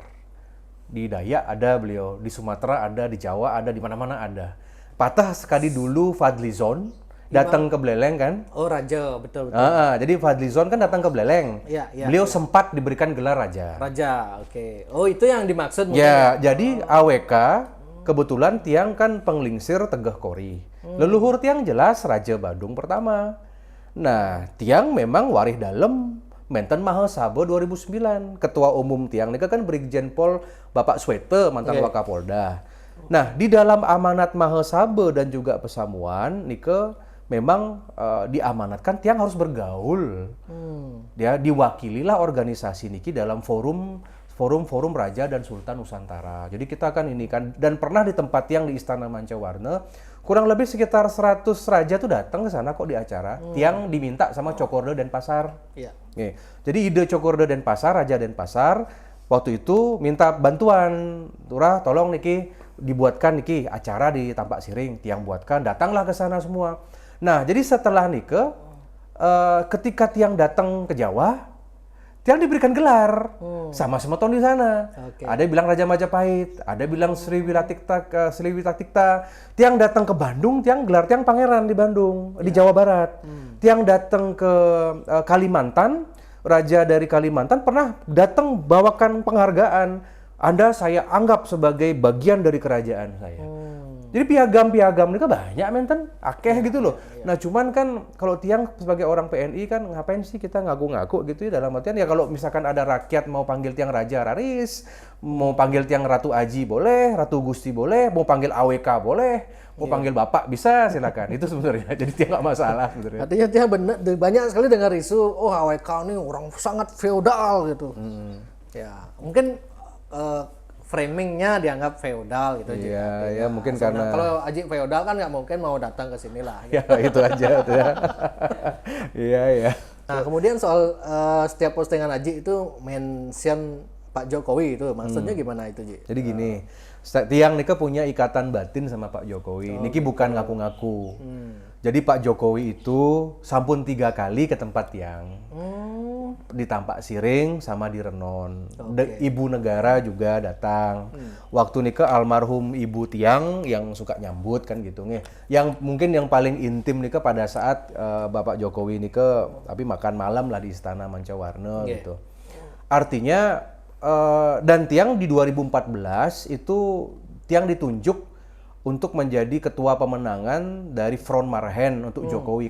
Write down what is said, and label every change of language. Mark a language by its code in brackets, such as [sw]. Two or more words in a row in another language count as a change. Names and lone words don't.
[id] Di Dayak ada beliau, di Sumatera ada, di Jawa ada, di mana-mana ada. Patah sekali dulu Fadlizon datang ke Beleleng kan? Oh Raja, betul. Jadi Fadlizon kan datang ke Beleleng. Beliau sempat diberikan gelar Raja. Raja, Oh itu yang dimaksud mungkin. Jadi AWK kebetulan tiang kan penglingsir Tegeh Kori. Leluhur tiang jelas Raja Badung pertama. Nah, tiang memang warih dalem Menten Mahasaba 2009. Ketua Umum tiang nika kan Brigjen Pol Bapak Swete mantan Wakapolda. Nah, di dalam amanat Mahasaba dan juga Pesamuan nika memang diamanatkan tiang harus bergaul. Dia diwakililah organisasi niki dalam forum Raja dan Sultan Nusantara. Jadi kita kan ini kan dan pernah di tempat tiang di Istana Mancawarna, kurang lebih sekitar 100 raja tuh datang ke sana kok di acara. Tiang diminta sama Cokorda Denpasar. Jadi ide Cokorda Denpasar, Raja Denpasar waktu itu minta bantuan, turah tolong niki dibuatkan niki acara di Tampak Siring, tiang buatkan, datanglah ke sana semua. Nah, jadi setelah nikah, ketika tiang datang ke Jawa, tiang diberikan gelar sama semeton di sana. Ada yang bilang Raja Majapahit, ada yang bilang Sri Witatikta. Tiang datang ke Bandung, tiang gelar tiang pangeran di Bandung, di Jawa Barat. Tiang datang ke Kalimantan, Raja dari Kalimantan pernah datang bawakan penghargaan. Anda saya anggap sebagai bagian dari kerajaan saya. Jadi piagam-piagam ini kan banyak menten, akeh gitu loh. Nah cuman kan kalau tiang sebagai orang PNI kan ngapain sih kita ngaku-ngaku gitu ya, dalam artian ya kalau misalkan ada rakyat mau panggil tiang Raja Raris, mau panggil tiang Ratu Aji boleh, Ratu Gusti boleh, mau panggil AWK boleh, mau panggil Bapak bisa silakan. Itu sebenarnya jadi tiang nggak masalah sebenarnya. Artinya tiang banyak sekali dengar isu, oh AWK ini orang sangat feodal gitu. Ya mungkin framingnya dianggap feodal gitu. Iya, mungkin karena kalau Aji feodal kan nggak mungkin mau datang ke sini lah. Gitu. Ya itu aja tuh ya. Iya. Nah kemudian soal setiap postingan Aji itu mention Pak Jokowi itu, maksudnya gimana itu Ji? Jadi gini, tiang nika punya ikatan batin sama Pak Jokowi. Niki bukan ngaku-ngaku. Jadi Pak Jokowi itu sampun 3 kali ke tempat tiang. Di Tampak Siring sama di Renon. Ibu negara juga datang. Waktu nika almarhum ibu tiang yang suka nyambut kan gitu nih. Yang mungkin yang paling intim nika pada saat Bapak Jokowi nika tapi makan malam lah di Istana Mancawarna gitu. Artinya dan tiang di 2014 itu tiang ditunjuk untuk menjadi ketua pemenangan dari Front Marhen untuk Jokowi.